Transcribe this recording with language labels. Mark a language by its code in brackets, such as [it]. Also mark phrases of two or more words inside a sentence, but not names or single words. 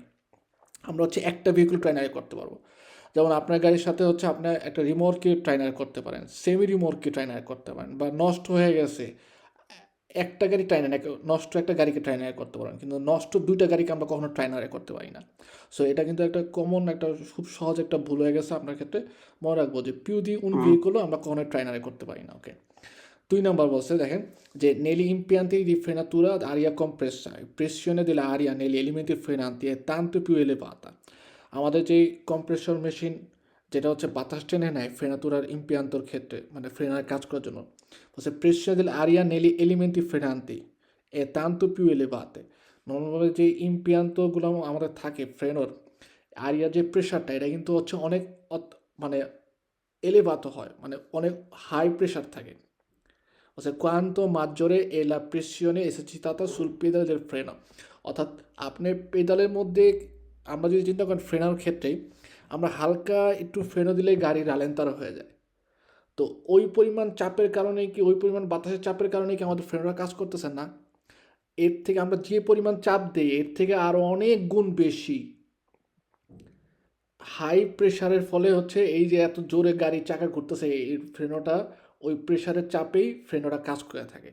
[bn] আমরা হচ্ছে একটা ভেহিকল ট্রাইনারে করতে পারবো। যেমন আপনার গাড়ির সাথে হচ্ছে আপনার একটা রিমোটকে ট্রাইনার করতে পারেন, সেমি রিমোটকে ট্রাইনার করতে পারেন, বা নষ্ট হয়ে গেছে একটা গাড়ি ট্রাইনার, নষ্ট একটা গাড়িকে ট্রাইনার করতে পারেন, কিন্তু নষ্ট 2টা গাড়িকে আমরা কখনো ট্রাইনারে করতে পারি না। সো এটা কিন্তু একটা কমন, একটা খুব সহজ একটা ভুল হয়ে গেছে আপনার ক্ষেত্রে। মনে রাখবো যে [it] più di un [bn] ভেহিকলও আমরা কখনো ট্রাইনারে করতে পারি না। ওকে, 2 নাম্বার বলছে দেখেন যে [it] negli impianti di frenatura ad aria compressa, pressione dell'aria negli elementi frenanti è tanto più elevata। [bn] আমাদের যেই কম্প্রেসর মেশিন, যেটা হচ্ছে বাতাস টেনে নেয় ফ্রেনাতুরার ইম্পিয়ান্তর ক্ষেত্রে, মানে ফ্রেনার কাজ করার জন্য, বলছে [it] pressione dell'aria negli elementi frenanti è tanto più elevate। [bn] নর্মালভাবে যে ইম্পিয়ান্তগুলো আমাদের থাকে ফ্রেনোর, আরিয়ার যে প্রেশারটা, এটা কিন্তু হচ্ছে অনেক মানে এলিভাত হয়, মানে অনেক হাই প্রেশার থাকে। [it] বলছে quanto maggiore è la pressione esercitata sul pedale del freno। [bn] অর্থাৎ আপনি পেডালের মধ্যে, আমরা যদি চিন্তা করেন ফ্রেনার ক্ষেত্রে, আমরা হালকা একটু ফ্রেনো দিলেই গাড়ি রালেন্তারা হয়ে যায়। তো ওই পরিমাণ চাপের কারণে কি, ওই পরিমাণ বাতাসের চাপের কারণে কি আমাদের ফ্রেনরা কাজ করতেছে না? এর থেকে আমরা যে পরিমাণ চাপ দিই, এর থেকে আরও অনেক গুণ বেশি হাই প্রেশারের ফলে হচ্ছে এই যে এত জোরে গাড়ি চাকা ঘুরতেছে, এই ফ্রেনোটা ওই প্রেশারের চাপেই ফ্রেনোটা কাজ করে থাকে।